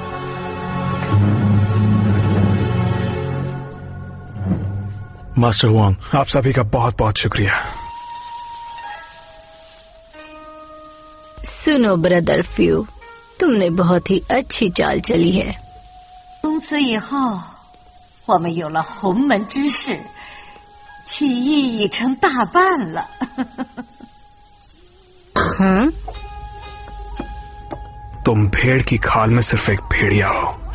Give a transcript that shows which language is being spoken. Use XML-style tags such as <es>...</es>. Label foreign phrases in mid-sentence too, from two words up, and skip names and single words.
<hi>मास्टर हुआंग, आप सभी का बहुत बहुत शुक्रिया। सुनो ब्रदर फ्यू, तुमने बहुत ही अच्छी चाल चली है।</hi> <zh>从此以后，我们有了洪门之士，起义已成大半了。</zh> <hi>तुम भेड़ की खाल में सिर्फ एक भेड़िया हो।</hi>